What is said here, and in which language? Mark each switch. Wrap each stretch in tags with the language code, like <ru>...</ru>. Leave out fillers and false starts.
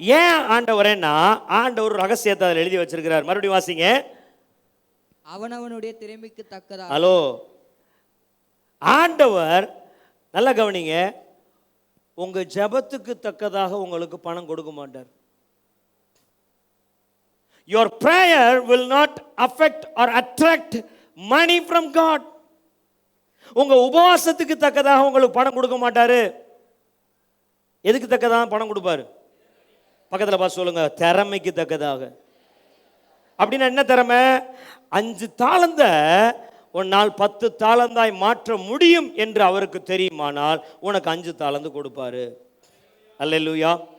<ta>ஏன் ஆண்டவரேன்னா, ஆண்டவர் ரகசியத்தை அதில் எழுதி வச்சிருக்கிறார். மறுபடியும் வாசிங்க. அவனவனுடைய திறமைக்கு தக்கதாக. ஹலோ, ஆண்டவர் நல்லா கவனிங்க, உங்க ஜெபத்துக்கு தக்கதாக உங்களுக்கு பணம் கொடுக்க மாட்டார்.</ta> <en>Your prayer will not affect or attract money from God.</en> <ta>உங்க உபவாசத்துக்கு தக்கதாக உங்களுக்கு பணம் கொடுக்க மாட்டாரு. எதுக்கு தக்கதாக பணம் கொடுப்பாரு? பக்கத்தில் பார்த்து சொல்லுங்க, திறமைக்கு தக்கதாக. அப்படின்னா என்ன திறமை? 5 தாலந்த ஒரு நாள் 10 தாலந்தாய் மாற்ற முடியும் என்று அவருக்கு தெரியுமானால் உனக்கு 5 தாலந்து கொடுப்பாரு. அல்லேலூயா.</ta>